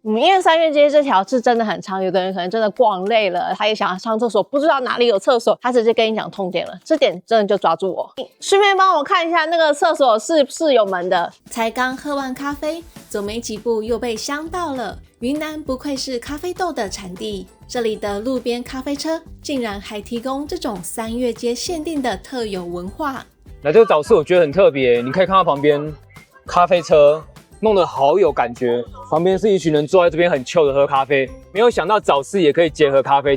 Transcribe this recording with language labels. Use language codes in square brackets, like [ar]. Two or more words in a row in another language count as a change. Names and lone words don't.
[zh] 因為三月街這條是真的很長，有的人可能真的逛累了，他也想要上廁所，不知道哪裡有廁所，他直接跟你講痛點了，這點真的就抓住我。順便幫我看一下那個廁所是不是有門的。才剛喝完咖啡，走沒幾步又被香到了。雲南不愧是咖啡豆的產地，這裡的路邊咖啡車竟然還提供這種三月街限定的特有文化。來這個早市我覺得很特別，你可以看到旁邊咖啡車弄得好有感覺，旁邊是一群人坐在這邊很 chill 的喝咖啡。沒有想到早市也可以結合咖啡廳，